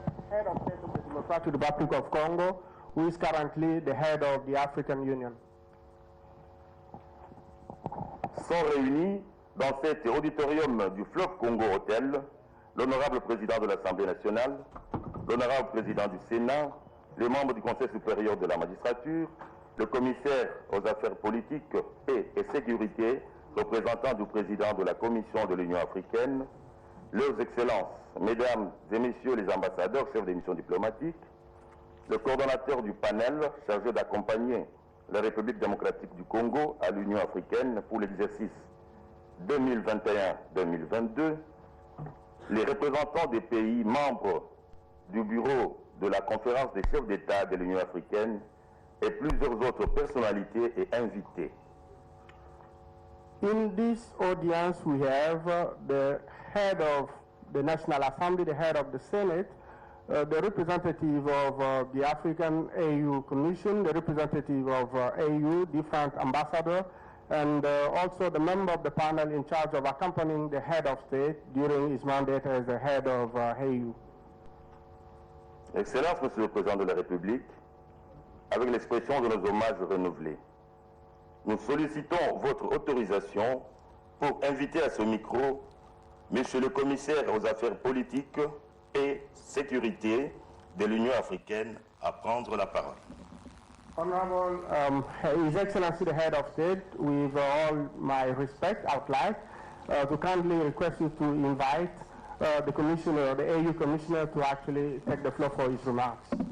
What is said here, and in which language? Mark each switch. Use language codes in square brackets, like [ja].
[en] Head of State of the Democratic Republic of Congo, who is currently the head of the African Union. [fr] Sont réunis dans cet auditorium du Fleuve Congo Hôtel l'honorable président de l'Assemblée nationale, l'honorable président du Sénat, les membres du Conseil supérieur de la magistrature, le commissaire aux affaires politiques, paix et sécurité, représentant du président de la Commission de l'Union africaine, leurs excellences, mesdames et messieurs les ambassadeurs, chefs des missions diplomatiques, le coordonnateur du panel chargé d'accompagner la République démocratique du Congo à l'Union africaine pour l'exercice 2021-2022, les représentants des pays membres du bureau de la conférence des chefs d'État de l'Union africaine et plusieurs autres personnalités et invités. [en] In this audience, we have the head of the National Assembly, the head of the Senate, the representative of the African AU Commission, the representative of AU, different ambassadors, and also the member of the panel in charge of accompanying the head of state during his mandate as the head of AU. [fr] Excellence, Monsieur le Président de la République, avec l'expression de nos hommages renouvelés, nous sollicitons votre autorisation pour inviter à ce micro Monsieur le Commissaire aux affaires politiques et sécurité de l'Union africaine à prendre la parole. [en] Honorable His Excellency the Head of State, with all my respect, I would like to kindly request you to invite the Commissioner, the AU Commissioner, to actually take the floor for his remarks.